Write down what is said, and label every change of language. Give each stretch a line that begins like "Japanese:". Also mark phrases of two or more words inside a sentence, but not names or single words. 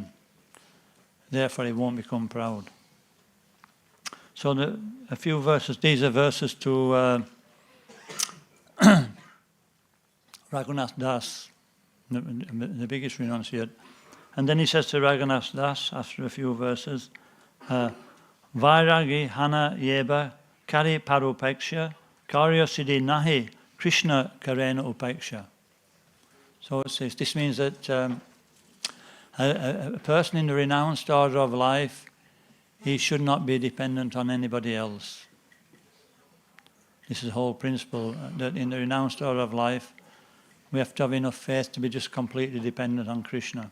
English: Therefore he won't become proud. So a few verses, these are verses to Raghunath Das, the biggest renunciate. And then he says to Raghunath Das, after a few verses,
Bangla: বৈরাগী হঞা যেবা করি পরাপেক্ষা কার্য সিদ্ধি নাহি কৃষ্ণ করেন উপেক্ষা.
English: So it says, this means that a person in the renounced order of life, he should not be dependent on anybody else. This is the whole principle, that in the renounced order of life, we have to have enough faith to be just completely dependent on Krishna.